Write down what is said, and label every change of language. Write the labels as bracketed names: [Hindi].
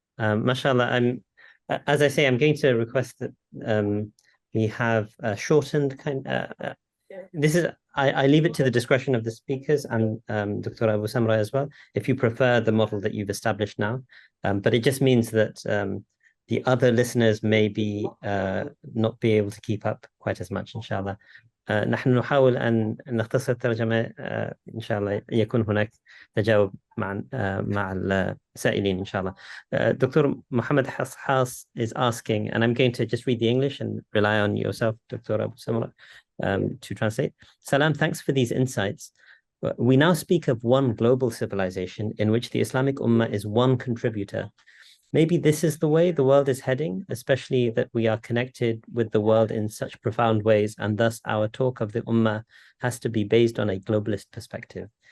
[English] Mashallah, as I say, I'm going to request that we have a shortened this is, I leave it to the discretion of the speakers and Dr. Abu Samra as well, if you prefer the model that you've established now. But it just means that the other listeners may be not be able to keep up quite as much, inshallah. [Arabic] نحن نحاول أن نختصر الترجمة إن شاء الله يكون هناك تجاوب مع السائلين إن شاء الله. [English] Dr. Muhammad Hass is asking, and I'm going to just read the English and rely on yourself, Dr. Abu Samra, to translate. Salam, thanks for these insights. We now speak of one global civilization in which the Islamic Ummah is one contributor. Maybe this is the way the world is heading, especially that we are connected with the world in such profound ways, and thus our talk of the Ummah has to be based on a globalist perspective.